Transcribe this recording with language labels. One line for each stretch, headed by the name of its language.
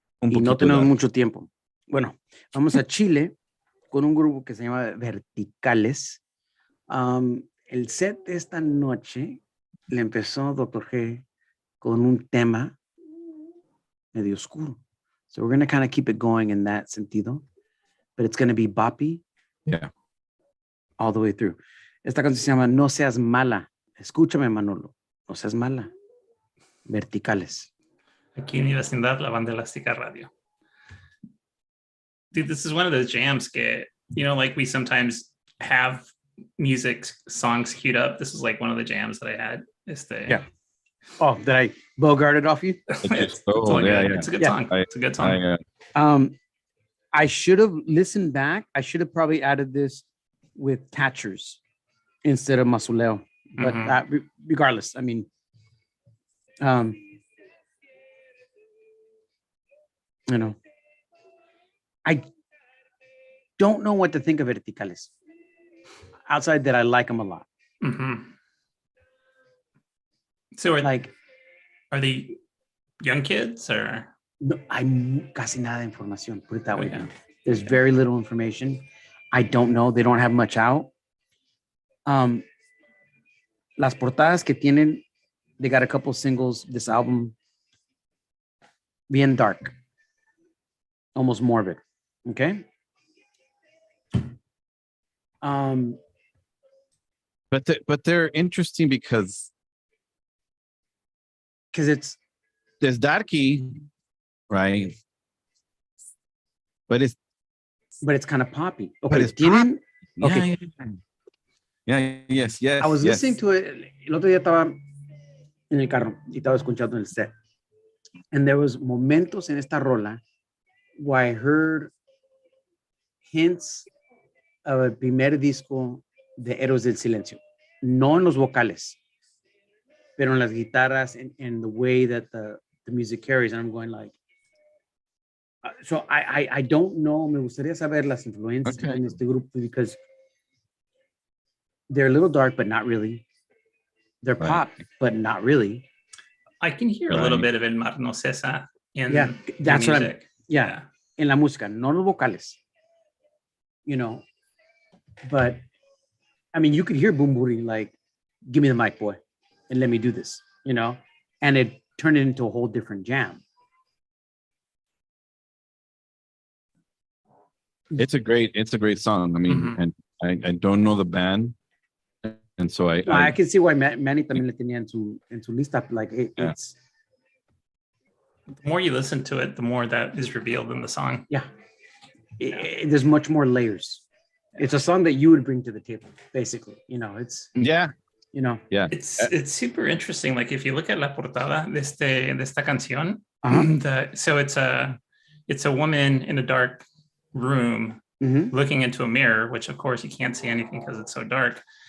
Spanish: no tenemos mucho tiempo. Bueno, vamos a Chile con un grupo que se llama Verticales. El set de esta noche le empezó Dr. G con un tema medio oscuro.
English: So we're going to kind of keep it going in that sentido. But it's going to be boppy. Yeah. All the way through.
Spanish: Esta canción se llama No Seas Mala. Escúchame, Manolo. No seas mala. Verticales. Aquí en mi vecindad, la banda elástica radio.
English: Dude, this is one of those jams que, you know, like we sometimes have music songs queued up. This is like one of the jams that I had. Yeah. Oh, did I bogart it off you? It's a good song. It's a good song. I should have listened back. I should have probably added this with Catchers instead of Masuleo. But regardless, I mean, you know, I don't know what to think of Verticales. Outside that, I like them a lot. So are they young kids or?
Spanish: No, hay casi nada de información.
English: Put it that way. There's very little information. I don't know. They don't have much out.
Spanish: Las portadas que tienen,
English: they got a couple singles. This album, bien dark, almost morbid. Okay. But they're interesting because there's darky, right? But it's kind of poppy. Okay. But it's
Spanish: tienen,
English: pop. Okay. Yes. I was listening to it.
Spanish: El otro día estaba en el carro y estaba escuchando el set.
English: And there was
Spanish: momentos en esta rola
English: where I heard hints of
Spanish: el primer disco de Héroes del Silencio. No en los vocales, pero en las guitarras
English: and the way that the music carries. And I'm going like, so I don't know.
Spanish: Me gustaría saber las influencias en este grupo
English: because they're a little dark, but not really. They're pop, but not really. I can hear a little bit of El Mar No Cesa in that's the what music.
Spanish: En la música, no los vocales.
English: You know, but I mean, you could hear Boom Booty like, give me the mic, boy, and let me do this, you know, and it turned it into a whole different jam. It's a great song. I mean, and I don't know the band. And so I can see why
Spanish: Manny también le tenía en su lista.
English: Like it's. The more you listen to it, the more that is revealed in the song. Yeah, there's much more layers. It's a song that you would bring to the table, basically. You know, it's. Yeah. You know. Yeah. It's super interesting. Like if you look at
Spanish: la portada de esta canción,
English: so it's a woman in a dark room looking into a mirror, which of course you can't see anything because it's so dark.